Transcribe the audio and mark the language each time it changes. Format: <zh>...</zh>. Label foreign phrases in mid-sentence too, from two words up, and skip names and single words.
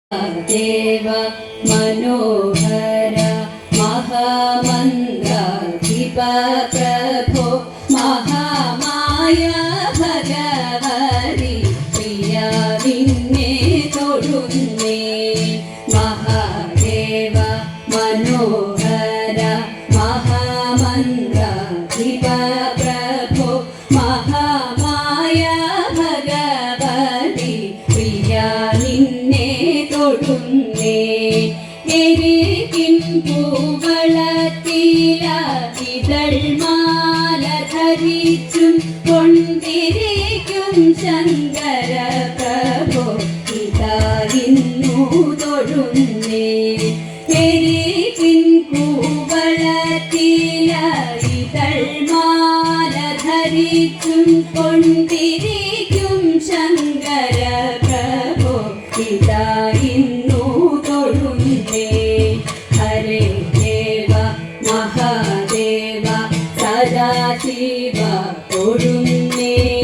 <sa>देव मनोहर महामन्त्राधिप प्रभो महामाया भगवति प्रिया</sa> <ml>നിന്നെ തൊഴുന്നേ</ml> <sa>महादेव मनोहर महामन्त्राधिप प्रभो महामाया भगवति प्रिया</sa> <ml>നിന്നെ തൊഴുന്നേ എരികിൻ പൂവളത്തില ഇതൾമാല ധരിച്ചും കൊണ്ടിരിക്കും ശങ്കര പ്രഭോ ഇതാ ഇന്നു തൊഴുന്നേ എരികിൻ പൂവളത്തില ഇതൾമാല ധരിച്ചും കൊണ്ടിരിക്കും ശങ്കര പ്രഭോ ഇതാ ഇന്നു തൊഴുന്നേ ഹരേ ദേവ മഹാദേവ സദാശിവ തൊഴുന്നേ</ml>